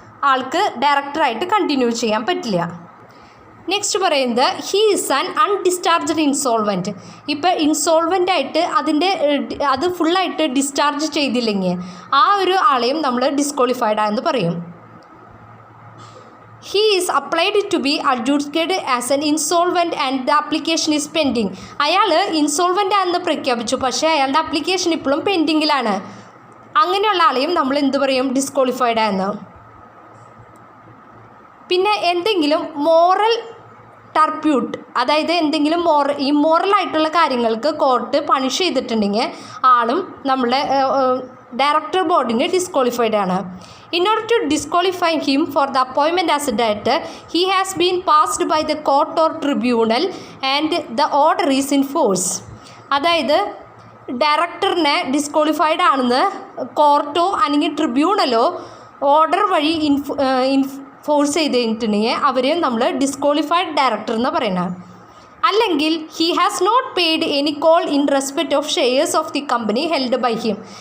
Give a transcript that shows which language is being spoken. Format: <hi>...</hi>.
<ml>ആൾക്ക് ഡയറക്ടറായിട്ട് കണ്ടിന്യൂ ചെയ്യാൻ പറ്റില്ല. നെക്സ്റ്റ് പറയുന്നത്</ml> <en>He is an undischarged insolvent.</en> <ml>ഇപ്പോൾ ഇൻസോൾവെൻ്റ് ആയിട്ട് അത് ഫുള്ളായിട്ട് ഡിസ്ചാർജ് ചെയ്തില്ലെങ്കിൽ ആ ഒരു ആളെയും നമ്മൾ ഡിസ്ക്വാളിഫൈഡ് ആണെന്ന് പറയും.</ml> <en>He is applied to be adjudicated as an insolvent and the application is pending.</en> <ml>അയാൾ ഇൻസോൾവെൻ്റ് ആണെന്ന് പ്രഖ്യാപിച്ചു, പക്ഷേ അയാളുടെ അപ്ലിക്കേഷൻ ഇപ്പോഴും പെൻഡിങ്ങിലാണ്. അങ്ങനെയുള്ള ആളെയും നമ്മൾ എന്ത് പറയും? ഡിസ്ക്വാളിഫൈഡ് ആയെന്ന്. പിന്നെ എന്തെങ്കിലും മോറൽ ടർപ്യൂട്ട്, അതായത് എന്തെങ്കിലും ഇമ്മോറലായിട്ടുള്ള കാര്യങ്ങൾക്ക് കോർട്ട് പണിഷ് ചെയ്തിട്ടുണ്ടെങ്കിൽ ആളും നമ്മളെ ഡയറക്ടർ ബോർഡിന് ഡിസ്ക്വാളിഫൈഡ് ആണ്.</ml> <en>In order to disqualify him for the appointment as a director, he has been passed by the court or tribunal and the order is in force.</en> <ml>അതായത് ഡയറക്ടറിനെ disqualified ആണെന്ന് quarto അല്ലെങ്കിൽ ട്രിബ്യൂണലോ order വഴി enforce ചെയ്ത് കഴിഞ്ഞിട്ടുണ്ടെങ്കിൽ അവരെയും നമ്മൾ disqualified director എന്ന് പറയുന്നത്.</ml> <en>അല്ലെങ്കിൽ he has not paid any call in respect of shares of the company held by him.</en>